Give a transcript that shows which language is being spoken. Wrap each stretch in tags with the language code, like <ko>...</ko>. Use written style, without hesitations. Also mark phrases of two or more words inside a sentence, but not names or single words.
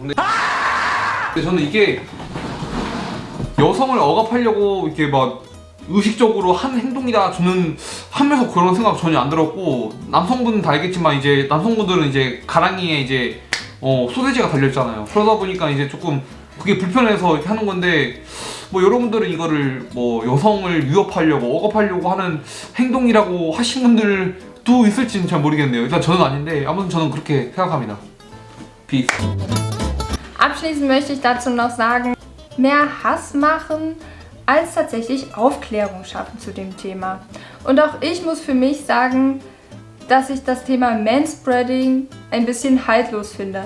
<ko>근데 저는 이게 여성을 억압하려고 이렇게 막 의식적으로 한 행동이다 저는 하면서 그런 생각 전혀 안 들었고, 남성분은 다 알겠지만 이제 남성분들은 이제 가랑이에 이제 소세지가 달려있잖아요. 그러다 보니까 이제 조금 그게 불편해서 이렇게 하는 건데, 뭐 여러분들은 이거를 뭐 여성을 위협하려고 억압하려고 하는 행동이라고 하신 분들도 있을지는 잘 모르겠네요. 일단 저는 아닌데 아무튼 저는 그렇게 생각합니다. Peace.</ko> <de>Abschließend möchte ich dazu noch sagen, mehr Hass machen, als tatsächlich Aufklärung schaffen zu dem Thema. Und auch ich muss für mich sagen, dass ich das Thema Manspreading ein bisschen haltlos finde.</de>